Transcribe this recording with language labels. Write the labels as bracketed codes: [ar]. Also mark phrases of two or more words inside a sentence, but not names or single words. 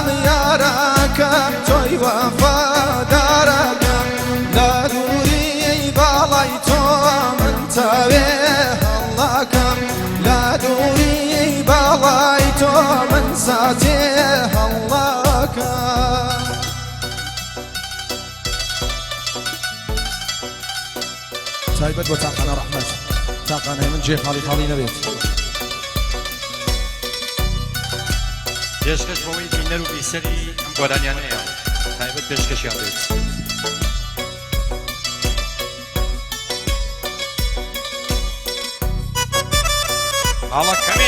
[ckb] yarakam toy vafadarakam La duri balay to min tawe hallakam La duri balay to min zate hallakam تایبەت بۆ تاقانە ڕەحمەت تاقانەی من جێ خاڵی خاڵی نەبێت پێشکەش بۆەوەی بینەر و بیسەری ئەم گۆرانیان هەیە تایبەت پێشکەشیان بێت هەڵە کەمی